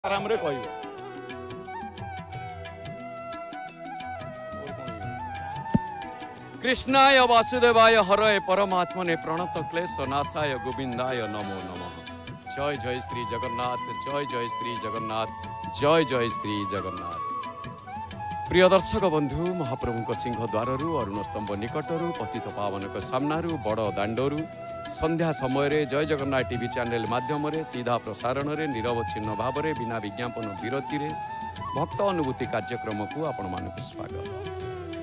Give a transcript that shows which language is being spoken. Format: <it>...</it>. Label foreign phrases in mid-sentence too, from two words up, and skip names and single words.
<sa>आराम रे कहू कृष्णाय वासुदेवाय हरय परमात्मने प्रणत क्लेश नाशाय गोविंदाय नमो नमः।</sa> <or>ଜୟ ଜୟ ଶ୍ରୀ ଜଗନ୍ନାଥ, ଜୟ ଜୟ ଶ୍ରୀ ଜଗନ୍ନାଥ, ଜୟ ଜୟ ଶ୍ରୀ ଜଗନ୍ନାଥ। ପ୍ରିୟ ଦର୍ଶକ ବନ୍ଧୁ, ମହାପ୍ରଭୁ ସିଂହଦ୍ୱାର ଅରୁଣ ସ୍ତମ୍ଭ ନିକଟର ପତିତପାବନ ସାମନାରୁ ବଡଦାଣ୍ଡରୁ ସନ୍ଧ୍ୟା ସମୟରେ ଜୟ ଜଗନ୍ନାଥ ଟିଭି ଚ୍ୟାନେଲ ମାଧ୍ୟମ ସିଧା ପ୍ରସାରଣରେ ନିରବଚ୍ଛିନ୍ନ ଭାବ ମେଁ ବିନା ବିଜ୍ଞାପନ ବିରତିରେ ଭକ୍ତ ଅନୁଭୂତି କାର୍ଯ୍ୟକ୍ରମକୁ ଆପଣମାନଙ୍କ ସ୍ୱାଗତ।</or>